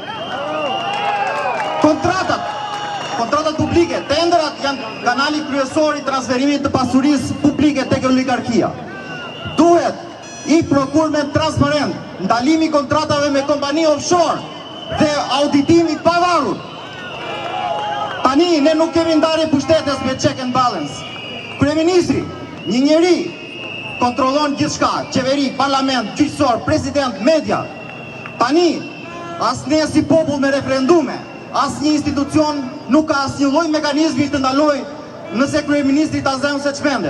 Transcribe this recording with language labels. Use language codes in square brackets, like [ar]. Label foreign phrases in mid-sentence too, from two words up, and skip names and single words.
[sq] Kontratat publike, tenderat janë kanali kryesor i transferimit të pasurisë publike tek oligarkia. Duhet i procurement transparent, ndalimi kontratave me kompani offshore dhe auditimi pavarur. Tani ne nuk kemi ndarje pushtetes me [en] check and balance. [sq] Kryeministri, një njeri, kontrollon gjithçka, qeveri, parlament, gjyqësor, president, media. Tani, as ne si popull me referendume, as një institucion nuk ka asnjë lloj mekanizmi të ndaloj nëse kryeministri ta zën se çmendet.